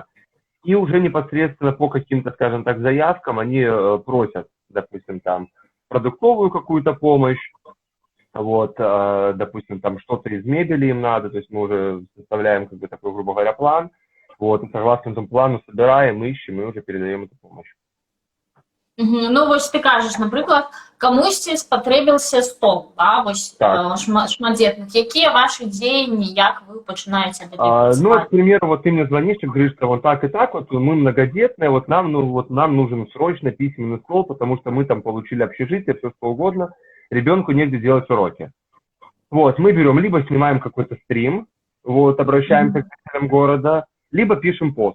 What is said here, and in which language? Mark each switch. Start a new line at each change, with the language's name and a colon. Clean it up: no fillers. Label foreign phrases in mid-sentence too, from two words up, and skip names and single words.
Russian: И уже непосредственно по каким-то, скажем так, заявкам они просят, допустим, там, продуктовую какую-то помощь, вот, допустим, там что-то из мебели им надо, то есть мы уже составляем, как бы, такой, грубо говоря, план, вот, и согласно этому плану собираем, ищем и уже передаем эту помощь.
Belarusian: Ну, вось ты кажаш, напрыклад, камусьці спатрэбіўся стол, да, вось, Так. шматдзетных. Якія ваши дзеянні, як вы пачынаеце Ну,
Russian: вот, к примеру, вот ты мне звонишь и говоришь, что вот так и так, вот мы многодетные, вот нам нужен срочно письменный стол, потому что мы там получили общежитие, все что угодно, ребенку негде делать уроки. Вот, мы берем, либо снимаем какой-то стрим, вот, обращаемся к жителям города, либо пишем пост.